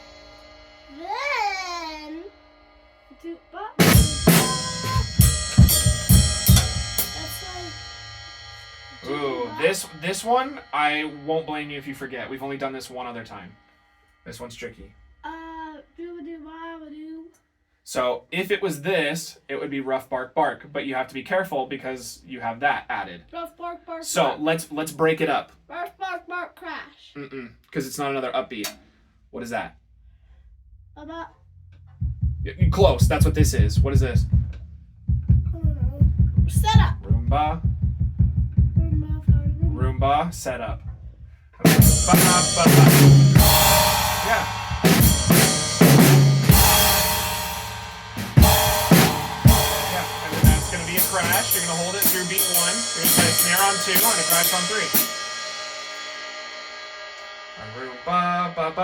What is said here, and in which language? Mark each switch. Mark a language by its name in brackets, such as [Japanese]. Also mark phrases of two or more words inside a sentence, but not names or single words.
[English] Then do-ba. That's like Ooh, this one, I won't blame you if you forget. We've only done this one other time. This one's tricky. do-ba-doo-ba-ba-doo. So if it was this, it would be rough bark bark, but you have to be careful because you have that added. Rough bark bark. So let's break it up. Rough bark bark crash. Because it's not another upbeat. What is that? About You're close. That's what this is. What is this? I don't know. Set up. Roomba. Roomba. Roomba. Set up. Okay. ba ba ba. Yeah. Yeah, and then that's going to be a crash. You're going to hold it through beat 1. You're going to play a snare on 2 and a crash on 3. Ba ba ba.